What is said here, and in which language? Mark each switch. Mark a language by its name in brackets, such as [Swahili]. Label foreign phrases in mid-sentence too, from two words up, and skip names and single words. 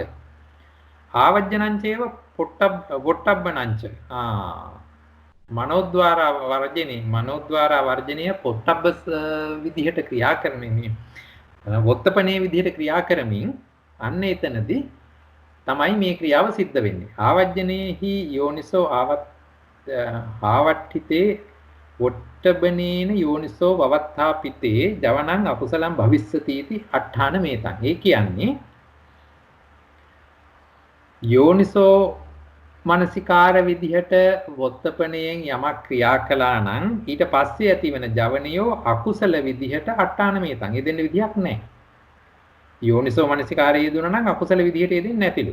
[Sinhala] ආවජ්ජනංචේව පොට්ටබ්බනංච මනෝද්වාර වර්ජනීය පොට්ටබ්බ විදිහට ක්‍රියා කරමින් වොත්තපනේ විදිහට ක්‍රියා කරමින් අන්න එතනදී තමයි මේ ක්‍රියාව සිද්ධ වෙන්නේ. [Pali] ආවජ්ජනේහි යෝනිසෝ ආවට්ඨිතේ වොට්ටබනේන යෝනිසෝ වවත්ථාපිතේ ජවනං අකුසලං භවිස්සති इति අට්ඨාන මේතං. [Sinhala] ඒ කියන්නේ යෝනිසෝ මානසිකාර විදිහට වොත්තපණයෙන් යමක් ක්‍රියා කළා නම් ඊට පස්සේ ඇතිවන ජවනියෝ අකුසල විදිහට [Pali] අට්ඨාන මේතං. [Sinhala] ඒ දෙන්න විදිහක් නැහැ. යෝනිසෝ මානසිකාරයේ යෙදුණා නම් අකුසල විදිහට යෙදෙන්නේ නැතිලු.